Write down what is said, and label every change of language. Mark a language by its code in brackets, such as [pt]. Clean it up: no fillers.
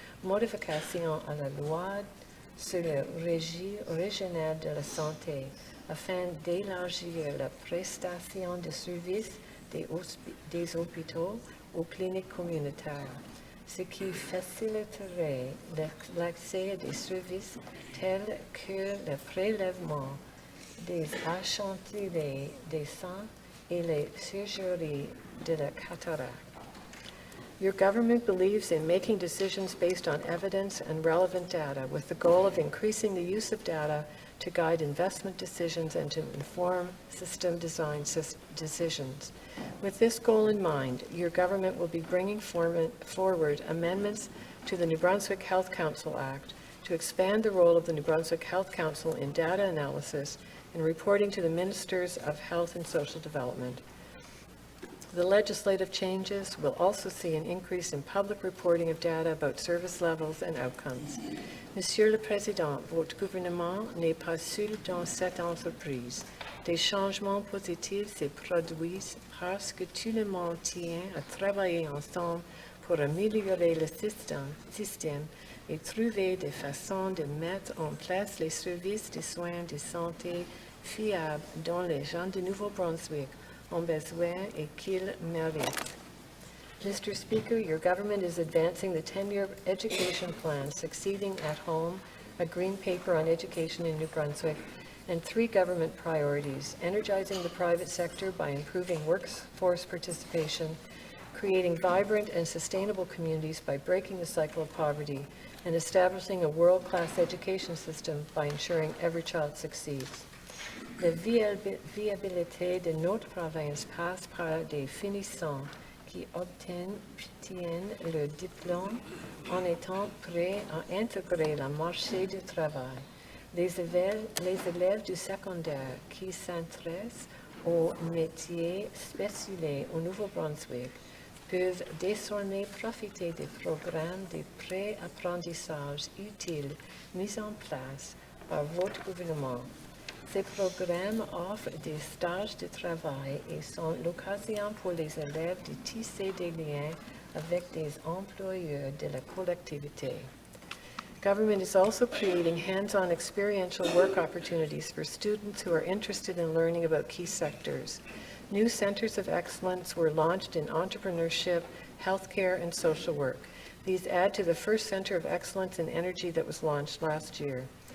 [fr] modification à la loi sur le régime régional de la santé afin d'élargir la prestation de services des hôpitaux aux cliniques communautaires, ce qui faciliterait l'accès à des services tels que le prélèvement des échantillons des sangs et les surgeries de la cataracte. [en] Your government believes in making decisions based on evidence and relevant data with the goal of increasing the use of data to guide investment decisions and to inform system design decisions. With this goal in mind, your government will be bringing forward amendments to the New Brunswick Health Council Act to expand the role of the New Brunswick Health Council in data analysis and reporting to the Ministers of Health and Social Development. The legislative changes will also see an increase in public reporting of data about service levels and outcomes. [fr] Monsieur le Président, votre gouvernement n'est pas seul dans cette entreprise. Des changements positifs se produisent parce que tout le monde tient à travailler ensemble pour améliorer le système et trouver des façons de mettre en place les services de soins de santé fiables dont les gens de Nouveau-Brunswick ont besoin et qu'ils méritent. [en] Mr. Speaker, your government is advancing the 10-year education plan, Succeeding at Home, a green paper on education in New Brunswick, and 3 government priorities: energizing the private sector by improving workforce participation, creating vibrant and sustainable communities by breaking the cycle of poverty, and establishing a world-class education system by ensuring every child succeeds. [fr] La viabilité de notre province passe par des finissants qui obtiennent leur diplôme en étant prêts à intégrer le marché du travail. Les élèves du secondaire qui s'intéressent aux métiers spécialisés au Nouveau-Brunswick peuvent désormais profiter des programmes de pré-apprentissage utiles mis en place par votre gouvernement. Ces programmes offrent des stages de travail et sont l'occasion pour les élèves de tisser des liens avec des employeurs de la collectivité. [en] Government is also creating hands-on experiential work opportunities for students who are interested in learning about key sectors. New centers of excellence were launched in entrepreneurship, healthcare, and social work. These add to the first Center of Excellence in Energy that was launched last year.